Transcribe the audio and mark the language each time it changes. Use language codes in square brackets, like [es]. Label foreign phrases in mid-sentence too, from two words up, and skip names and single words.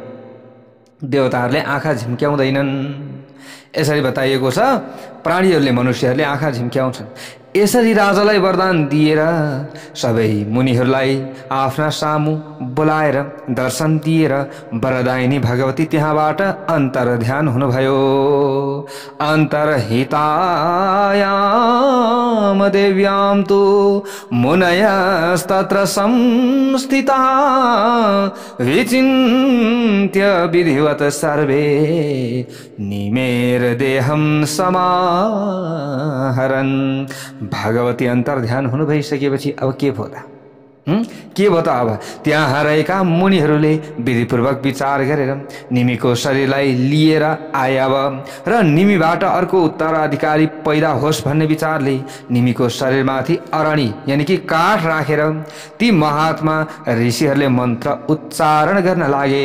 [ne] देवताहरूले आँखा झिम्क्याउँदैनन् यसरी बताइएको छ। प्राणीहरूले, मनुष्यहरूले आँखा झिम्क्याउँछन्। यसरी राजालाई वरदान दिएर सबै मुनिहरूलाई आफ्ना सामु बोलाएर दर्शन दिएर वरदायिनी भगवती त्यहाँबाट अन्तर्ध्यान हुनुभयो। [sa] अन्तर्हितायाम देव्याम तु मुनयस्तत्र संस्थिता विचिन्त्य विधिवत सर्वे निमेर देहं समाहरन्। [ne] भगवती अन्तर्ध्यान हुनु भइसकेपछि अब के भयो त? के भयो त? अब त्यहाँ रहेका मुनिहरूले विधिपूर्वक विचार गरेर निमीको शरीरलाई लिएर आए अब, र निमीबाट अर्को उत्तराधिकारी पैदा होस् भन्ने विचारले निमीको शरीरमाथि अरणी यानि कि काठ राखेर ती महात्मा ऋषिहरूले मन्त्र उच्चारण गर्न लागे।